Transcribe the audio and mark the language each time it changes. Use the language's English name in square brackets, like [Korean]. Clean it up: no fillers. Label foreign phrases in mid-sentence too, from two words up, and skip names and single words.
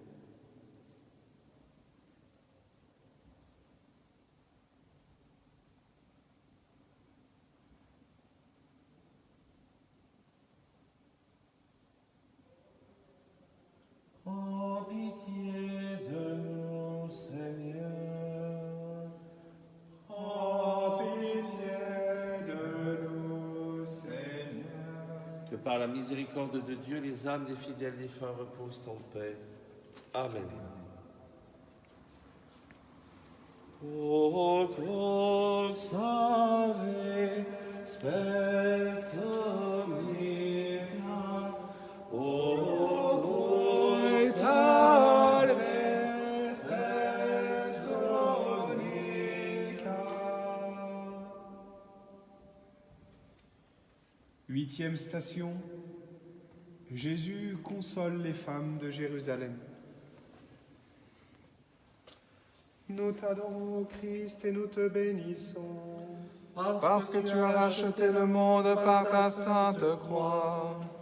[French] Prends pitié de nous, Seigneur. Prends pitié de nous, Seigneur. Que par la miséricorde de Dieu, les âmes des fidèles défunts reposent en paix. Amen. [Latin] O crux ave spes omnia, o crux Salve, spes omnia. [French] 8e station. Jésus console les femmes de Jérusalem. Nous t'adorons, Christ, et nous te bénissons. Parce que tu as racheté le monde par ta sainte croix.